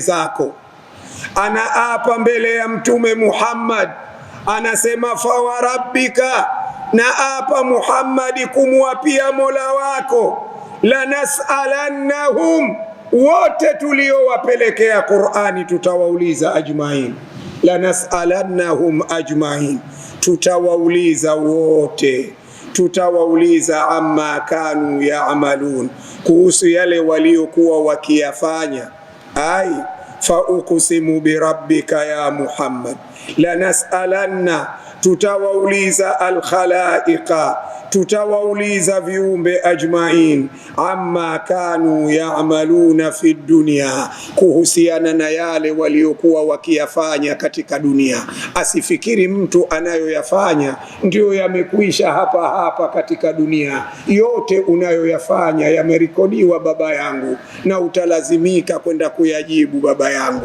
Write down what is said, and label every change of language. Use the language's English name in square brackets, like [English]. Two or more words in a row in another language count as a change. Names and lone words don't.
[Swahili] zako, anaapa mbele ya mtume Muhammad, anasema fawarabbika, naapa Muhammadi kumwapia Mola wako, lanas'alannahum, wote tuliowapelekea Qur'ani tutawauliza ajmain. [Arabic] لنسألنهم أجمعين, [Swahili] tutawauliza wote, tutawauliza [Arabic] عما كانوا يعملون, [Swahili] kuhusu yale waliokuwa wakiyafanya. [Arabic] أي فأقسم بربك يا محمد, [Swahili] lanas'alanna, tutawauliza al-khalaiqa, tutawauliza viumbe ajmain, [Arabic] عما كانوا يعملون في الدنيا, [Swahili] kuhusiana na yale waliokuwa wakiyafanya katika dunia. Asifikiri mtu anayoyafanya ndio yamekwisha hapa hapa katika dunia. Yote unayoyafanya yamerekodiwa baba yangu, na utalazimika kwenda kuyajibu baba yangu.